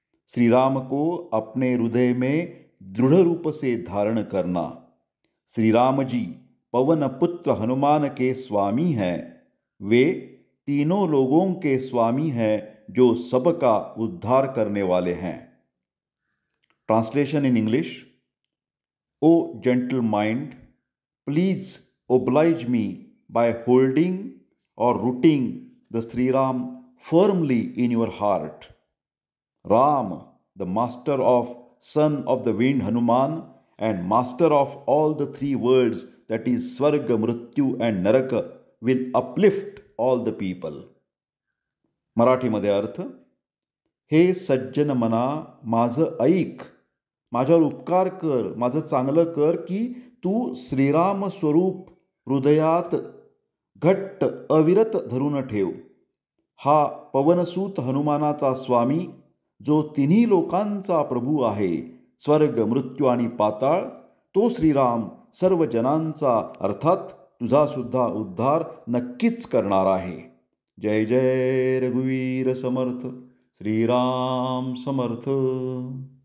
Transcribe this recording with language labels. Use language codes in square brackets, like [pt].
[hi] श्री राम को अपने हृदय में दृढ़ रूप से धारण करना। श्री राम जी पवन पुत्र हनुमान के स्वामी हैं। वे तीनों लोगों के स्वामी हैं जो सबका उद्धार करने वाले हैं। [en] Translation in English. O gentle mind, please oblige me by holding or rooting the Sri Ram firmly in your heart. Ram, the master of son of the wind Hanuman and master of all the three worlds, that is Swarga, Mrityu and Naraka, will uplift all the people. [mr] मराठीमध्ये अर्थ, हे सज्जन मना, माझं ऐक, माझ्यावर उपकार कर, माझं चांगलं कर की तू श्रीराम स्वरूप हृदयात घट्ट अविरत धरून ठेव। हा पवनसूत हनुमानाचा स्वामी, जो तिन्ही लोकांचा प्रभू आहे, स्वर्ग, मृत्यू आणि पाताळ, तो श्रीराम सर्व जनांचा अर्थात तुझा सुद्धा उद्धार नक्कीच करणार आहे। जय जय रघुवीर समर्थ। श्रीराम समर्थ।